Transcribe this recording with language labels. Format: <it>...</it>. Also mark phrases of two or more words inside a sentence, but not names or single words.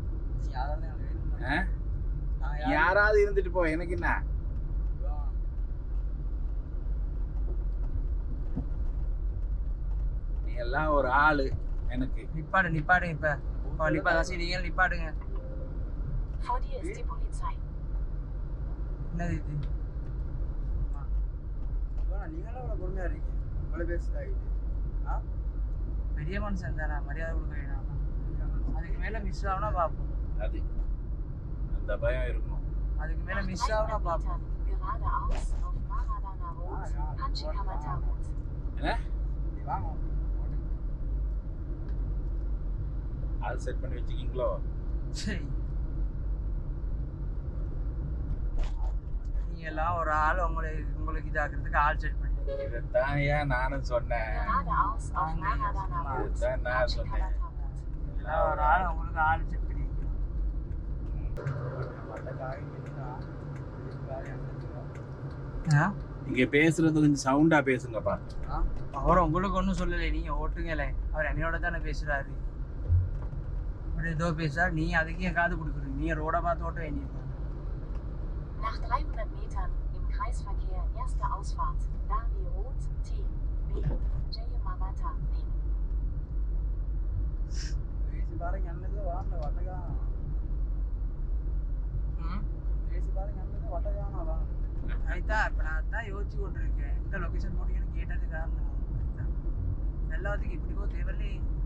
<ta>யாராவது இருந்துட்டு போ எனக்கு என்ன. நீ எல்லாம் ஒரு ஆளு எனக்கு. நிப்பாடுங்க இப்ப நிப்பாடு நீங்க நிப்பாடுங்க.</ta> <de>Vor dir ist die Polizei.</de> <ta>என்னது இது? பெரிய மனுஷன் தானே மரியாதை கொடுக்க வேணாம். அதுக்கு மேல மிஸ் ஆகுனா பாப்போம். அது அந்த பயம் இருக்கும். அதுக்கு மேல மிஸ் ஆகுனா பாப்போம்.</ta> <de>Geradeaus auf Maradana Road, Panchikavata Road.</de> <ta>என்ன? ஆல் செட் பண்ணி வச்சிருக்கீங்களோ? சரி நீங்க எல்லாம் ஒரு ஆள் உங்களுக்கு இதாக்குறதுக்கு ஆள் செட் பண்ணி இதைத்தான் ஏன் நானும் சொன்னேன்.</ta> <de>Geradeaus auf Maradana Road,</de> <ta>இதுதான் நான் சொன்னேன்.</ta> <de>Panchikavata Road.</de> <ta>எல்லாம் ஒரு ஆள் உங்களுக்கு ஆள் செட் பண்ணி நீங்க பேசுறது கொஞ்சம் சவுண்டா பேசுங்கப்பா. அவர் உங்களுக்கு ஒன்றும் சொல்லலை. நீங்க ஓட்டுங்களே அவர் என்னையோட தானே பேசுறாரு. அப்படி ஏதோ பேசுறா நீ அதுக்கு என் காது கொடுக்குறீங்க. நீ ரோட பார்த்து ஓட்ட வேண்டியிருக்க.</ta> <de>Nach 300 Metern im Kreisverkehr erste Ausfahrt, Dani Roth, T, B, Jayamavata, nehmen.</de> <ta>அதுதான் இப்போ நான் தான் யோசிச்சு கொண்டு இருக்கேன். எந்த லொக்கேஷன் போட்டீங்கன்னு கேட்டது காரணம் எல்லாத்துக்கும் இப்படி போக தேவையில்லை.</ta>